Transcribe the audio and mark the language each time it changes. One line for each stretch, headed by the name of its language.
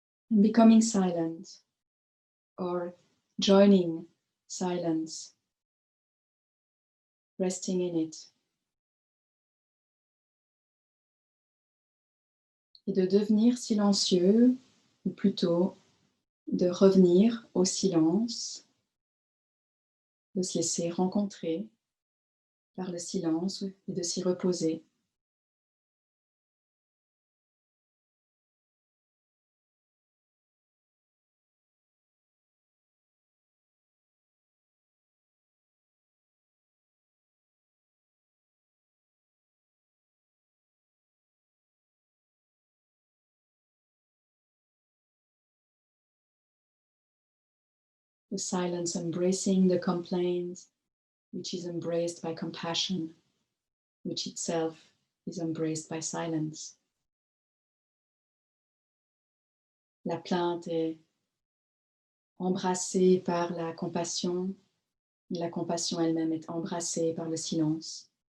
English: And becoming silent or joining silence, resting in it.
French: Et de devenir silencieux, ou plutôt de revenir au silence, de se laisser rencontrer par le silence et de s'y reposer.
English: The silence embracing the complaint, which is embraced by compassion, which itself is embraced by silence.
French: La plainte est embrassée par la compassion, et la compassion elle-même est embrassée par le silence.